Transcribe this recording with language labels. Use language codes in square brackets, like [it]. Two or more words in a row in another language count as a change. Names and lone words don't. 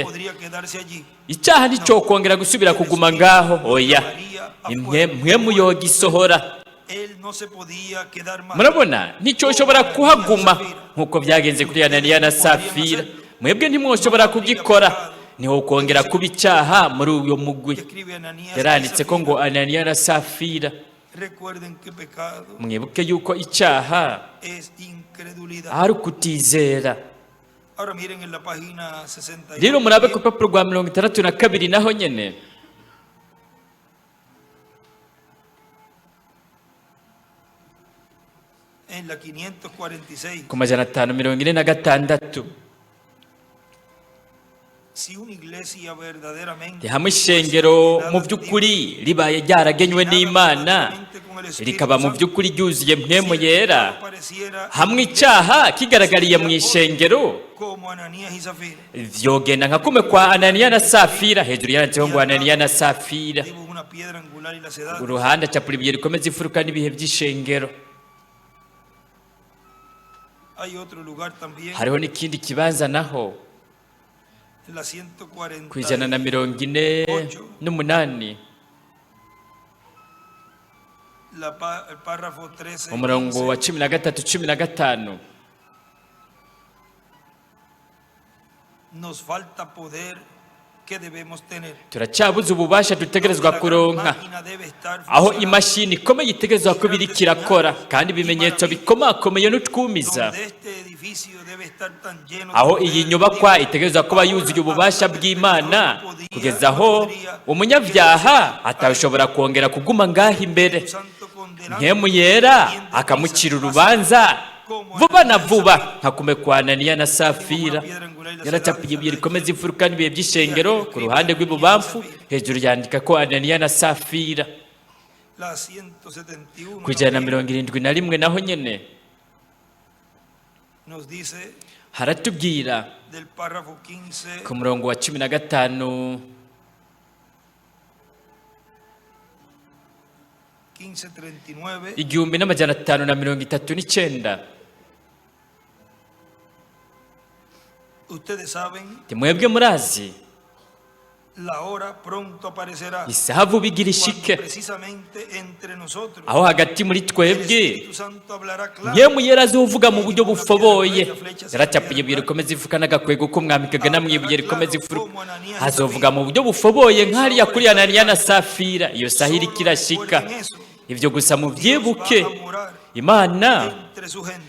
[rn] Icyaha nicyo kongera gusubira kuguma ngaho, oya, impwemu yoga isohora. Murabona nicyo ushobora kuhaguma nk'uko byagenze kuri Ananiya na Safira. Mwebwe ntimwoshobora kugikora, niho kongera kuba icyaha muri uyo mugwi. Yaranditse ko ngo Ananiya na Safira [es] Recuerden que pecado [rn] mwibuke yuko icyaha [es] es incredulidad. [rn] ari ukutizera. [es] Ahora miren en la página 68. [rn] Rero murabe ku rupapuro rwa 62 naho nyene [es] En la 546. [rn] ku majana 546. [es] Si una iglesia verdaderamente [rn] hamwe ishengero mu by'ukuri ribaye ryaragenywe n'Imana rikaba mu by'ukuri ryuzuye mpwemu yera, hamwe icyaha kigaragariye mu ishengero [es] como Ananías y Zafira, [rn] vyogenda nka kume kwa Ananiya na Safira. Hejuru yanditseho ngo Ananiya na Safira, [es] dibuja una piedra angular y las edades. [rn] uruhande acapura ibuye rikomeza imfuruka n'ibihe by'ishengero. [es] Hay otro lugar también, [rn] Hariho n'ikindi kibanza naho [es] en la 140, [rn] ku 148 [es] el párrafo 13, [rn] umurongo wa 15, 13-15. [es] nos falta poder que debemos tener. [rn] turacyabuze ububasha dutegerezwa [es] La [rn] kuronka, [es] máquina debe estar [rn] aho [es] funcionando, [rn] imashini ikomeye itegerezwa kuba iriko irakora, kandi ibimenyetso bikomakomeye n'utwumiza, [es] donde este edificio debe estar tan lleno [rn] aho [es] de [rn] iyi [es] poder [rn] nyubakwa [es] divino, [rn] itegerezwa kuba yuzuye ububasha bw'Imana kugeza aho umunyabyaha atashobora kongera kuguma ngaho imbere. [es] Santo condenado, [rn] Mpwemu yera akamucira urubanza vuba na vuba nka kume kwa Ananiya na Safira. Yaracapiye ibuye rikomeza imfuruka n'ibihe by'ishengero ku ruhande rw'ibubamfu, hejuru yandika ko Ananiya na Safira. [es] la 171 [rn] Ku 171 naho nyene [es] nos dice [rn] haratubwira [es] del párrafo 15, [rn] ku murongo wa 15 [es] 1539, [rn] 1539. [es] ustedes saben, [rn] Mwebwe murazi [es] la hora pronto aparecerá, [rn] isaha vuba igira [es] cuando [rn] ishike, [es] precisamente entre nosotros [rn] aho hagati muri [es] el [rn] twebwe [es] Espíritu Santo hablará claro. [rn] Mpwemu yera azovuga mu buryo bufoboye. Yaracapiye ibuye rikomeza ifuka n'agakwego k'umwami kagana mu ibuye rikomeza ifuruka, azovuga mu buryo bufoboye nk'hariya kuri Ananiya na Safira. Iyo saha iriko irashika. Ibyo gusa mu byibuke, Imana [es] Entre su gente.